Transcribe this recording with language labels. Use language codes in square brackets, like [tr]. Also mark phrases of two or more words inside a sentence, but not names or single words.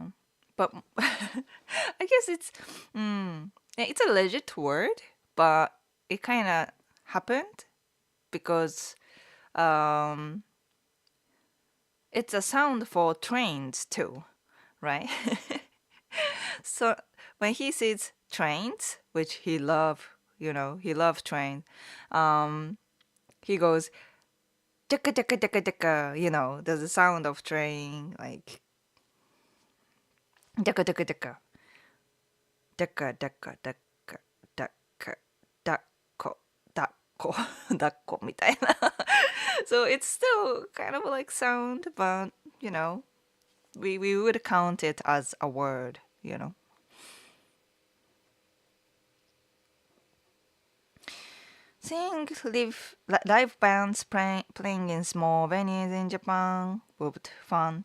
[en] But I guess it's a legit word, but it kind of happened because it's a sound for trains too, right? So when he says trains, which he love, he loves trains, he goes "deka deka deka deka," there's a sound of train like "deka deka deka deka deka deka deka dakko dakko dakko" みたいな. So it's still kind of like sound, but we would count it as a word. Seeing live bands playing in small venues in Japan would be fun.